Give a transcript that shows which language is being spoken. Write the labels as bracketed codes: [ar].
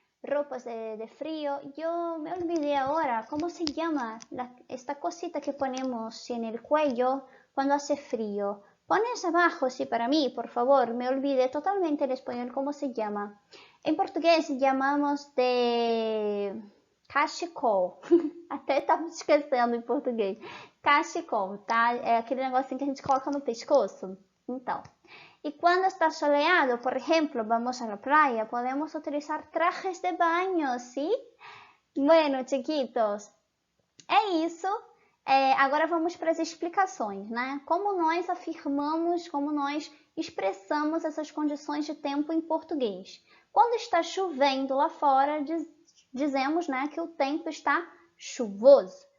[es] Ropas de frío. Yo me olvidé ahora, ¿cómo se llama esta cosita que ponemos en el cuello cuando hace frío? Pones abajo, sí, para mí, por favor. Me olvidé totalmente en español cómo se llama. En português llamamos de cachecol. [pt] Até estava esquecendo em português. Cachecol, tá? É aquele negocinho que a gente coloca no pescoço. Então, [es] y cuando está soleado, por ejemplo, vamos a la playa, podemos utilizar trajes de baño, ¿sí? Bueno, chiquitos, [pt] é isso. Agora vamos para as explicações, né? Como nós afirmamos, como nós expressamos essas condições de tempo em português. Quando está chovendo lá fora, dizemos, né, que o tempo está chuvoso.